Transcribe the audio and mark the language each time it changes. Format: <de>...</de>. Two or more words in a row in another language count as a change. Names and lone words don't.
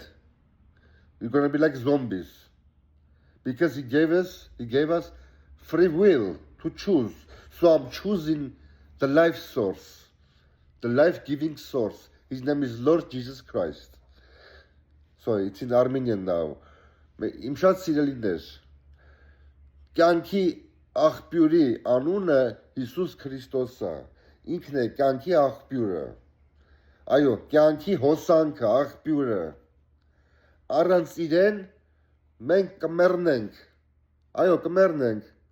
<en>We're gonna be like zombies. Because he gave us free will to choose. So I'm choosing the life source, the life-giving source. His name is Lord Jesus Christ. So it's in Armenian now.</en> <hy>Իմ շատ սիրելիներ, կյանքի աղբյուրի անունը Հիսուս Քրիստոս է։ Ինքն է կյանքի աղբյուրը։ Այո, կյանքի հոսանքը, աղբյուրը։ Առանց իրեն մենք կմեռնենք։ Այո, կմեռնենք։</hy>